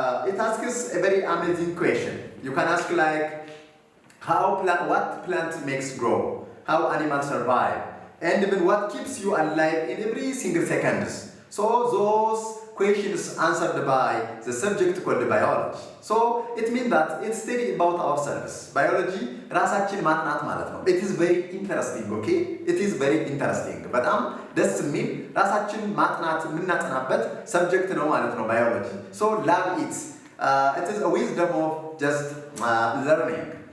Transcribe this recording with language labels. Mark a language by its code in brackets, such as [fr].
[en] It asks a very amazing question. You can ask like, what plant makes grow? How animals survive? And even what keeps you alive in every single second. So those questions answered by the subject called biology. So it means that it's study about ourselves. [am] Biology, ራሳችን ማጥናት ማለት ነው. [en] It is very interesting, okay? It is very interesting. [am] በጣም ደስ የሚል ራሳችን ማጥናት የምናጠናበት subject ነው ማለት ነው biology. [en] So love it. It is a wisdom of just learning.